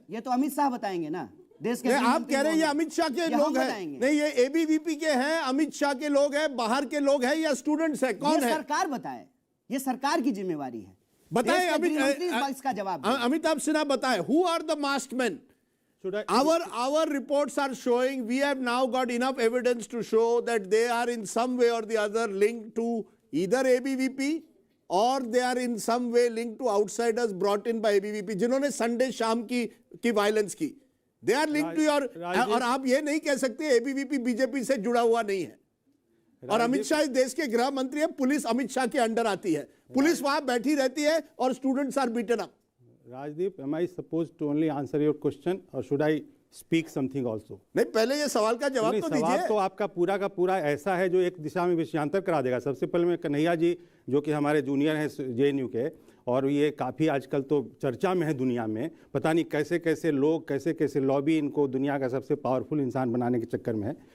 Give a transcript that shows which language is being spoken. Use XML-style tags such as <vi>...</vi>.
<hi>ये तो अमित शाह बताएंगे ना, देश के। आप कह रहे हैं ये अमित शाह के लोग हैं? नहीं, ये एबीवीपी के हैं, अमित शाह के लोग हैं, बाहर के लोग हैं या स्टूडेंट्स हैं? कौन है? सरकार बताए, ये सरकार की जिम्मेवारी है। बताएं इसका जवाब अमिताभ सिन्हा बताएं,</hi> <en>Who are the masked men? Our reports are showing, we have now got enough evidence to show that they are in some way or the other linked to either ABVP or they are in some way linked to outsiders brought in by ABVP,</en> <hi>जिन्होंने Sunday शाम की violence की।</hi> <en>They are linked to your,</en> <hi>और आप ये नहीं कह सकते ABVP बीजेपी से जुड़ा हुआ नहीं है। और अमित शाह इस देश के गृह मंत्री है, पुलिस अमित शाह के अंडर आती है, पुलिस वहां बैठी रहती है और</hi> <en>Students are beaten up. Rajdeep, am I supposed to only answer your question or should I speak something also?</en> <hi>नहीं, पहले ये सवाल का जवाब तो दीजिए। सवाल तो आपका पूरा का पूरा ऐसा है जो एक दिशा में विषयांतर करा देगा। सबसे पहले मैं कन्हैया जी, जो कि हमारे जूनियर हैं जेएनयू के, और ये काफ़ी आजकल तो चर्चा में है दुनिया में, पता नहीं कैसे कैसे लोग, कैसे कैसे लॉबी इनको दुनिया का सबसे पावरफुल इंसान बनाने के चक्कर में है।</hi>